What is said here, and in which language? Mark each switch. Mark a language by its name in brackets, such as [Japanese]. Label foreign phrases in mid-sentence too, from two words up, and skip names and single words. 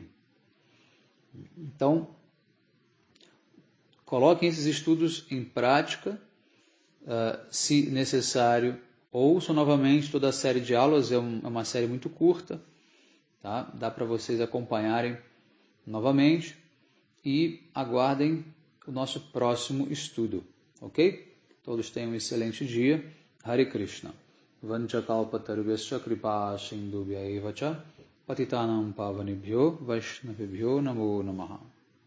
[Portuguese] Então, coloquem esses estudos em prática, se necessário. Ouçam novamente toda a série de aulas, é uma série muito curta, tá? Dá para vocês acompanharem novamente e aguardem o nosso próximo estudo, ok? Todos tenham um excelente dia. [Sanskrit] Hare Krishna. Vanchakalpatarubhyascha kripa sindhubhya eva cha patitanam pavanebhyo vaishnavebhyo namo namaha.